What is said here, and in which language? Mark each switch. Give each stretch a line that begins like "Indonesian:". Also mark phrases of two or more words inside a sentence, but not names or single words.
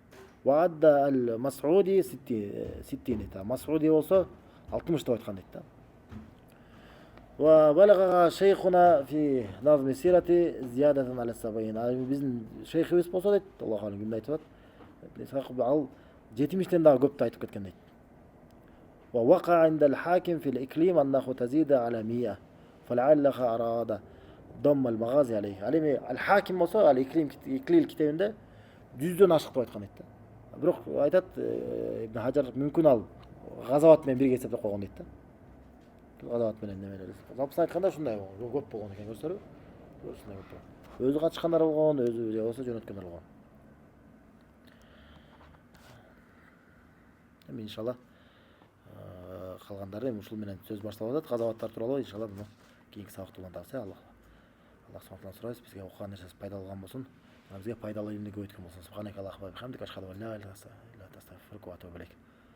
Arabic: وعد المسعودي 60 дейт.
Kyrgyz: Мас'уди болсо 60 деп айткан дейт да.
Arabic: وبلغ بها شيخنا في نظم السيرة زيادة على 70.
Kyrgyz: Биздин шейхибиз болсо дейт,
Arabic: الله أعلم
Kyrgyz: кимди айтып атат? Ал 70тен дагы көптү айтып кеткен дейт.
Arabic: ووقع عند الحاكم في الإكليل أنه تزيد على 100. فلعلها أراد ضم المغازي عليه.
Kyrgyz: Ал эми al-Hakim болсо, al-Iklil китебинде 100дөн ашык деп айткан дейт да. Бирок айтат Ибн Хажар мүмкүн ал газават менен бирге эсептеп койгон дейт да. Газават менен немелер. Запсын айтканда ушундай көп болгон экен, көрсөтөрбү? Ушундай көп. Өзү катышкандар болгон, өзү же болсо жөнөткөндөр болгон. Эми иншалла калгандары ушул менен сөз башталып атат. Газаваттар тууралуу иншалла буну кийинки сабакта улантабыз.
Arabic: الله سبحانه
Kyrgyz: сурайбыз, бизге окуган нерсебиз пайдалуу болгон болсун. Бизге пайдалуу илимди көбөйткөн болсун.
Arabic: سبحانك اللهم وبحمدك أشهد أن لا إله إلا أنت أستغفرك وأتوب إليك.